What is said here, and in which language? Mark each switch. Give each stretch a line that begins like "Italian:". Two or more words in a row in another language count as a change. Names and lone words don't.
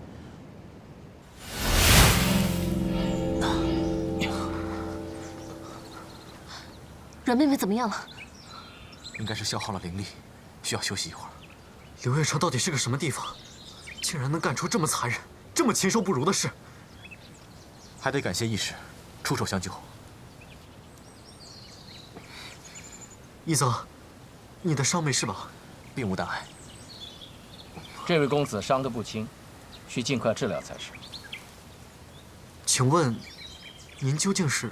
Chinese: 阮妹妹怎么样了？应该是消耗了灵力，需要休息一会儿。刘月成到底是个什么地方？竟然能干出这麼殘忍、這麼禽獸不如的事？還得感謝義士出手相救。一澤，你的傷沒事吧？並無大礙。這位公子傷得不輕，需盡快治療才是。請問，您究竟是？